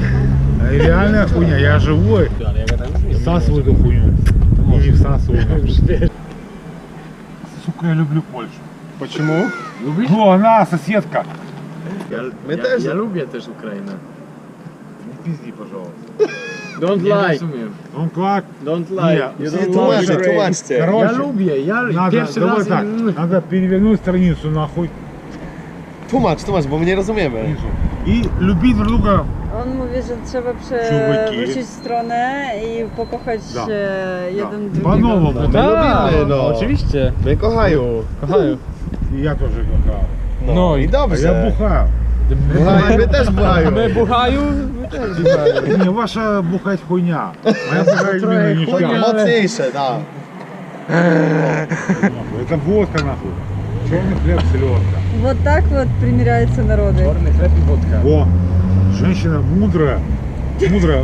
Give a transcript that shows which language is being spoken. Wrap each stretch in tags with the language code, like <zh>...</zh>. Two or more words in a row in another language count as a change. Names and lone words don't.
<ru>Реальная хуйня, я живой. Всасываю эту хуйню. И не всасываю нахуй. Сука, я люблю Польшу. Почему? Любишь? Ну, она соседка.</ru> <uk>Я люблю теж Україну.</uk> <ru>Не пизди, пожалуйста.</ru> <en>Don't lie.</en> <ru>Ну как?</ru> <en>Don't lie. You don't love Ukraine.</en> <ru>Короче, Я люблю, я надо,</ru> <uk>перший</uk> <ru>давай раз... так, надо перевернуть страницу нахуй.</ru> <pl>Tłumacz, bo my nie rozumiemy. I lubić druг druga. On mówi, że trzeba Człowieki. przewrócić stronę i pokochać jeden drugiego.</pl> <ru>По-новому.</ru> <pl>Lubimy, no. Oczywiście. My kochają. Kochają.</pl> <ru>И я тоже бухаю.</ru> <pl>No I</pl> <ru>А</ru> <pl>dobrze.</pl> <ru>я бухаю.</ru> <pl>Buchają, my też buchają. My buchaju, wy też buchaju.</pl> <ru>Не ваша бухать хуйня. Моя бухать именно ништяк.</ru> <pl>Mocniejsze, da.</pl> <ru>Это водка нахуй. Черный хлеб, селедка. Вот так вот примиряются народы.</ru> <uk>Чорний хліб і водка.</uk> <ru>Во, женщина мудрая. Мудрая.</ru>